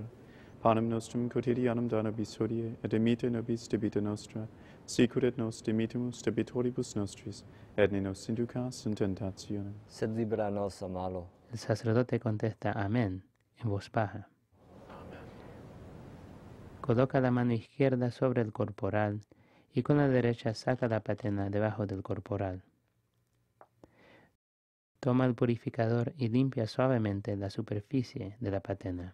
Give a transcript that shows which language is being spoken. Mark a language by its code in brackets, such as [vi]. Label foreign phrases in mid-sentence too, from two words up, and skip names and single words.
[la] Panem nostrum quotidianum da nobis hodie, et dimite nobis debita nostra, sicut et nos dimitimus debitoribus nostris, et ne nos inducas in tentationem. Sed libera nos a malo. [es] El sacerdote contesta Amén en voz baja. Coloca la mano izquierda sobre el corporal y con la derecha saca la patena debajo del corporal. Toma el purificador y limpia suavemente la superficie de la patena.